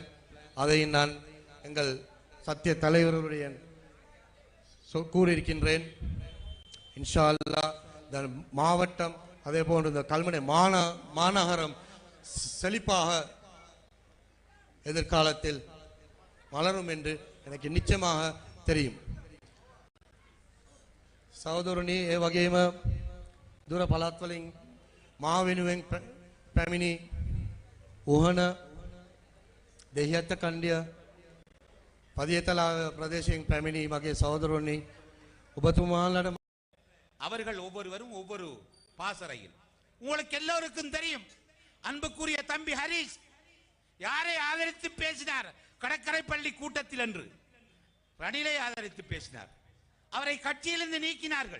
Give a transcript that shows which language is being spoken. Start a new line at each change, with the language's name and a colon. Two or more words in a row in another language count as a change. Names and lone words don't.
Tamil: அதை நான் எங்கள் சத்திய தலைவருடைய கூறியிருக்கின்றேன்.
Arabic: إن شاء الله
Tamil: இந்த மாவட்டம் அதே போன்று இந்த கல்முனை மாநகரம் செழிப்பாக எதிர்காலத்தில் மலரும் என்று எனக்கு நிச்சயமாக தெரியும்.
Sinhala: සහෝදරනි, ඒ වගේම දුර පළාත් වලින් මා වෙනුවෙන් පැමිණි උහන දෙහිඅත්ත කණ්ඩිය පදියතලා பிரதேசයෙන් පැමිණි මගේ සහෝදරනි, ඔබතුමාලට
Tamil: அவர்கள் ஒவ்வொருவரும் ஒவ்வொரு பாசறையில். உங்களுக்கு எல்லோருக்கும் தெரியும், அன்புக்குரிய தம்பி ஹரிஷ் யாரை ஆதரித்து பேசினார்? கடற்கரை பள்ளி கூட்டத்தில் என்று ரணிலை ஆதரித்து பேசினார். அவரை கட்சியிலிருந்து நீக்கினார்கள்.